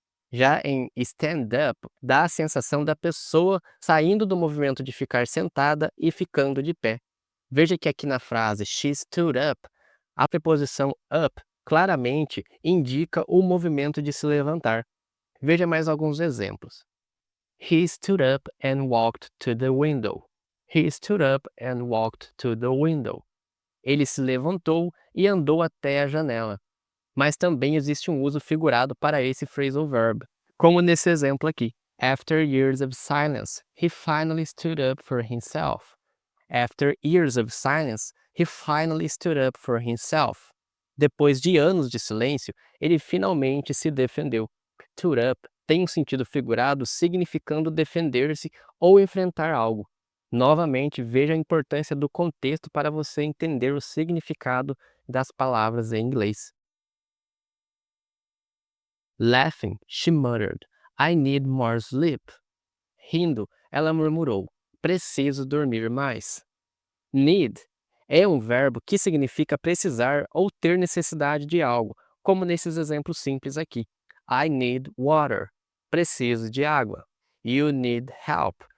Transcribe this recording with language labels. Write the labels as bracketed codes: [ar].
[pt] Já em stand up, dá a sensação da pessoa saindo do movimento de ficar sentada e ficando de pé. Veja que aqui na frase [en] she stood up, [pt] a preposição up claramente indica o movimento de se levantar. Veja mais alguns exemplos. [en] He stood up and walked to the window. He stood up and walked to the window. [pt] Ele se levantou e andou até a janela. Mas também existe um uso figurado para esse phrasal verb, como nesse exemplo aqui. [en] After years of silence, he finally stood up for himself. After years of silence, he finally stood up for himself. [pt] Depois de anos de silêncio, ele finalmente se defendeu. Stood up tem um sentido figurado significando defender-se ou enfrentar algo. Novamente, veja a importância do contexto para você entender o significado das palavras em inglês. [en] Laughing, she muttered, I need more sleep. [pt] Rindo, ela murmurou, preciso dormir mais. Need é um verbo que significa precisar ou ter necessidade de algo, como nesses exemplos simples aqui. [en] I need water. [pt] Preciso de água. [en] You need help.